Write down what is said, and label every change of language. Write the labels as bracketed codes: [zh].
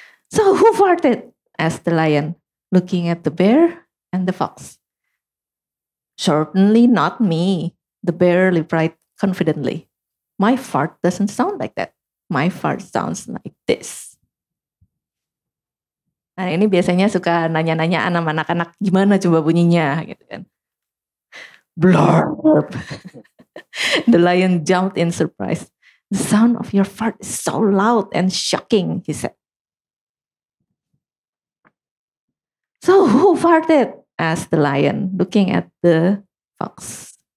[en] So who farted? asked the lion, looking at the bear and the fox. Certainly not me, the bear replied confidently. My fart doesn't sound like that. My fart sounds like this. [id] Nah ini biasanya suka nanya-nanyaan sama anak-anak, gimana coba bunyinya gitu kan. Blurb. [en] The lion jumped in surprise. The sound of your fart is so loud and shocking, he said. So who farted? asked the lion, looking at the fox.